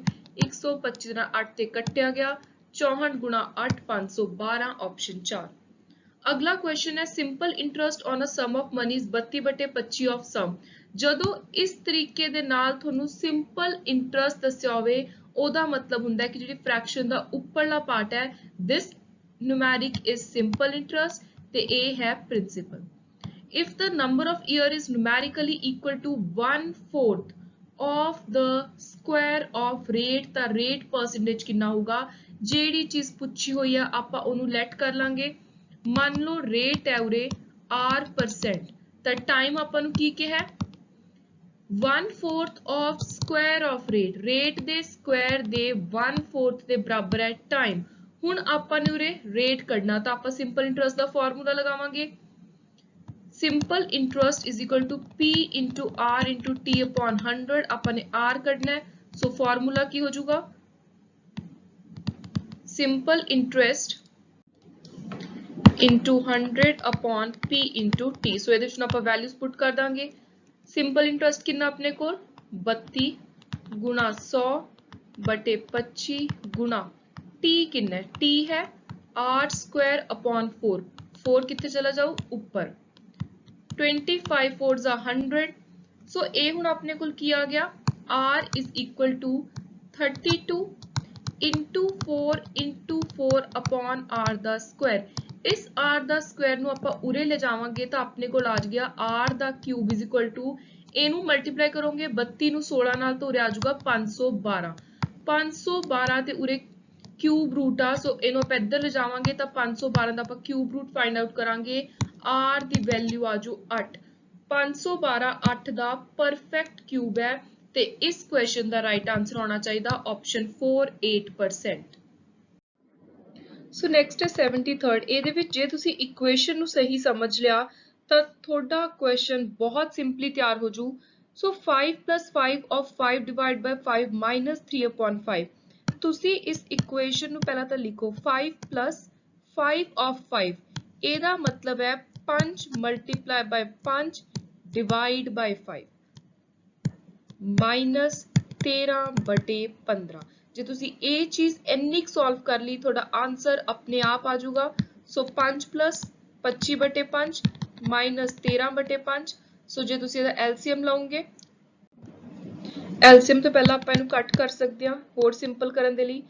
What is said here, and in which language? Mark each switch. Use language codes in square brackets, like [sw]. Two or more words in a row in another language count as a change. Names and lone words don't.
[pa] 125 ਨਾਲ 8 ਤੇ ਕੱਟਿਆ ਗਿਆ 64 × 8 512 ਆਪਸ਼ਨ 4। ਅਗਲਾ ਕੁਐਸਚਨ ਹੈ [en] simple interest on a sum of money 32/25 of sum. [pa] ਜਦੋਂ ਇਸ ਤਰੀਕੇ ਦੇ ਨਾਲ ਤੁਹਾਨੂੰ ਸਿੰਪਲ ਇੰਟਰਸਟ ਦੱਸਿਆ ਹੋਵੇ ਉਹਦਾ ਮਤਲਬ ਹੁੰਦਾ ਹੈ ਕਿ ਜਿਹੜੀ ਫ੍ਰੈਕਸ਼ਨ ਦਾ ਉੱਪਰਲਾ ਪਾਰਟ ਹੈ [en] this numeric is simple interest [pa] ਤੇ ਇਹ ਹੈ ਪ੍ਰਿੰਸੀਪਲ। [en] if the number of year is numerically equal to 1/4 of the square of rate ਤਾਂ rate percentage [pa] ਕਿੰਨਾ ਹੋਊਗਾ। ਜਿਹੜੀ ਚੀਜ਼ ਪੁੱਛੀ ਹੋਈ ਆ ਆਪਾਂ ਉਹਨੂੰ ਲੈਟ ਕਰ ਲਾਂਗੇ। ਮੰਨ ਲਓ ਰੇਟ ਹੈ ਉਰੇ r% ਤਾਂ ਟਾਈਮ ਆਪਾਂ ਨੂੰ ਕੀ ਕਿਹਾ [en] 1/4 of square of rate, [pa] rate ਦੇ ਸਕੁਆਇਰ ਦੇ 1/4 ਦੇ ਬਰਾਬਰ ਹੈ ਟਾਈਮ। ਹੁਣ ਆਪਾਂ ਨੇ ਉਰੇ ਰੇਟ ਕੱਢਣਾ ਤਾਂ ਆਪਾਂ ਸਿੰਪਲ ਇੰਟਰਸਟ ਦਾ ਫਾਰਮੂਲਾ ਲਗਾਵਾਂਗੇ। [en] simple interest = P × R × T upon 100। [pa] ਆਪਾਂ ਨੇ R ਕੱਢਣਾ ਹੈ, ਸੋ ਫਾਰਮੂਲਾ ਕੀ ਹੋ ਜਾਊਗਾ [en] simple interest into 100 upon p into t। [pa] सो ਇਹਦੇ ਵਿੱਚ ਆਪਾਂ [en] values put [pa] ਕਰ ਦਾਂਗੇ। ਸਿੰਪਲ ਇੰਟਰਸਟ ਕਿੰਨਾ ਆਪਣੇ ਕੋਲ 32 ਗੁਣਾ 100 ਬਟੇ 25 ਗੁਣਾ t ਕਿੰਨਾ ਹੈ t ਹੈ [en] r square upon 4 [pa] 4 ਕਿੱਥੇ ਚਲਾ ਜਾਊ ਉੱਪਰ 25 4 ਦਾ 100। ਸੋ ਇਹ ਹੁਣ ਆਪਣੇ ਕੋਲ ਕੀ ਆ ਗਿਆ [en] r is equal to 32 into 4 into 4 upon r [pa] ਦਾ ਸਕੁਆਇਰ। ਇਸ r ਦਾ ਸਕੁਆਇਰ ਨੂੰ ਆਪਾਂ ਉਰੇ ਲੈ ਜਾਵਾਂਗੇ ਤਾਂ ਆਪਣੇ ਕੋਲ ਆ ਗਿਆ r ਦਾ ਕਿਊਬ [en] is equal to [pa] ਇਹਨੂੰ ਮਲਟੀਪਲਾਈ ਕਰੋਗੇ 32 ਨੂੰ 16 ਨਾਲ ਤਾਂ ਉਰੇ ਆ ਜਾਊਗਾ 512 512 ਤੇ ਉਰੇ [en] cube root [pa] ਆ। ਸੋ ਇਹਨੂੰ ਆਪਾਂ ਇੱਧਰ ਲੈ ਜਾਵਾਂਗੇ ਤਾਂ 512 ਦਾ ਆਪਾਂ [en] cube root find out [pa] ਕਰਾਂਗੇ। r ਦੀ ਵੈਲਿਊ ਆ ਜਾਊ 8 512 8 ਦਾ [en] perfect cube [pa] ਹੈ ਤੇ ਇਸ ਕੁਐਸਚਨ ਦਾ [en] right answer [pa] ਹੋਣਾ ਚਾਹੀਦਾ ਆਪਸ਼ਨ 4 8%। ਸੋ ਨੈਕਸਟ ਹੈ 73rd। ਇਹਦੇ ਵਿੱਚ ਜੇ ਤੁਸੀਂ ਇਕੁਏਸ਼ਨ ਨੂੰ ਸਹੀ ਸਮਝ ਲਿਆ ਤਾਂ ਤੁਹਾਡਾ ਕੁਐਸਚਨ ਬਹੁਤ ਸਿੰਪਲੀ ਤਿਆਰ ਹੋ ਜੂ। [en] ਸੋ 5 + 5 of 5 divided by 5 minus 3/5। [pa] ਤੁਸੀਂ ਇਸ ਇਕੁਏਸ਼ਨ ਨੂੰ ਪਹਿਲਾਂ ਤਾਂ ਲਿਖੋ 5 + 5 of 5 ਇਹਦਾ ਮਤਲਬ ਹੈ [en] 5 multiply by 5 divide by 5 minus 13/15। [pa] ਜੇ ਤੁਸੀਂ ਇਹ ਚੀਜ਼ ਇੰਨੀ ਸੋਲਵ ਕਰ ਲਈ ਤੁਹਾਡਾ ਆਨਸਰ ਆਪਣੇ ਆਪ ਆ ਜਾਊਗਾ। [en] ਸੋ 5 + 25/5 minus 13/5। [pa] ਸੋ ਜੇ ਤੁਸੀਂ ਇਹਦਾ LCM ਲਾਓਗੇ LCM ਤੋਂ ਪਹਿਲਾਂ ਆਪਾਂ ਇਹਨੂੰ ਕੱਟ ਕਰ ਸਕਦੇ ਹਾਂ ਹੋਰ ਸਿੰਪਲ ਕਰਨ ਦੇ ਲਈ।